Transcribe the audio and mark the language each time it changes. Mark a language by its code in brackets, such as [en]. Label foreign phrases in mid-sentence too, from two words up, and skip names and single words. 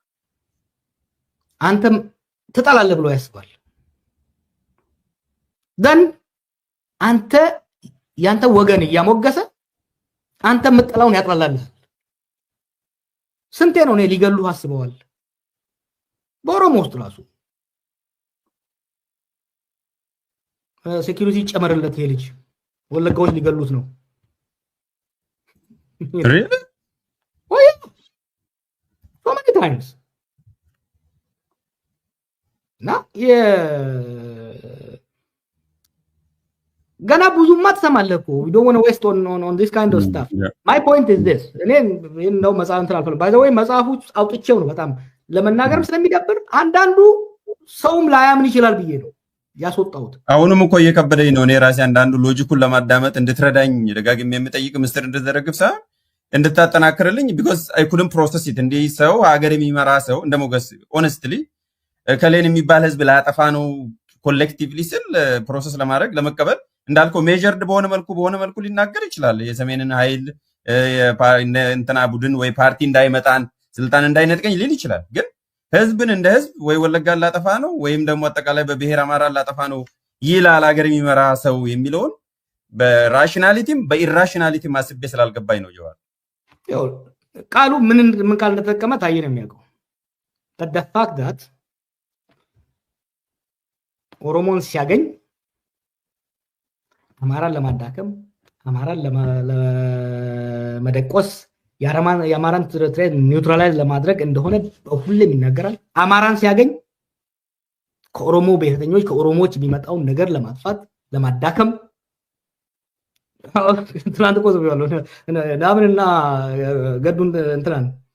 [am] አንተም ትጠላለህ ብሎ ያስባል። ደን አንተ ያንተ ወገን እያሞገሰ አንተ የምትጠላውን ያጥላላልህ። ስንቴ ነው እኔ ሊገሉህ አስበዋል። በኦሮሞ ውስጥ ራሱ ሴኩሪቲ ጨመረለት። ይሄ ልጅ ወለጋዎች ሊገሉት ነው። [en] Really? Oh yeah. So many times. [am] ገና ብዙማ ትሰማለህ እኮ [en] we don't want to waste on this kind of stuff. Yeah. My point is this። [am] እኔ ነው መጽሐፍ እንትን አልፈልም። [en] by the way [am] መጽሐፉ አውጥቼው ነው በጣም ለመናገርም ስለሚደብር አንዳንዱ ሰውም ላያምን ይችላል ብዬ ነው ያስወጣሁት። አሁንም እኮ እየከበደኝ ነው። እኔ ራሴ አንዳንዱ ሎጂኩን ለማዳመጥ እንድትረዳኝ ደጋግሜ የምጠይቅ ምስጢር እንድትዘረግፍ ሳይሆን እንድታጠናክርልኝ [en] because I couldn't process [am] it። እንዲህ ሰው ሀገር የሚመራ ሰው እንደ ሞገስ honestly ከሌን የሚባል ህዝብ ላጠፋ ነው ኮሌክቲቭሊ ስል ፕሮሰስ ለማድረግ ለመቀበል እንዳልከው ሜጀርድ በሆነ መልኩ ሊናገር ይችላል። የሰሜንን ኃይል እንትና ቡድን ወይ ፓርቲ እንዳይመጣን ስልጣን እንዳይነጥቀኝ ሊል ይችላል። ግን ህዝብን እንደ ህዝብ ወይ ወለጋን ላጠፋ ነው ወይም ደግሞ አጠቃላይ በብሔር አማራ ላጠፋ ነው ይላል ሀገር የሚመራ ሰው የሚለውን በራሽናሊቲም በኢራሽናሊቲም አስቤ ስላልገባኝ ነው። ጀዋር ያው ቃሉ ምን ቃል እንደተጠቀመ ታየ ነው የሚያውቀው። [en] the fact that [am] ኦሮሞን ሲያገኝ አማራን ለማዳከም አማራን ለመደቆስ የአማራን [en] threat neutralize [am] ለማድረግ እንደሆነ ሁሌም ይናገራል። አማራን ሲያገኝ ከኦሮሞ ብሔርተኞች ከኦሮሞዎች የሚመጣውን ነገር ለማጥፋት ለማዳከም ትናንት እኮ ነው ያለው ናምንና ገዱን እንትናን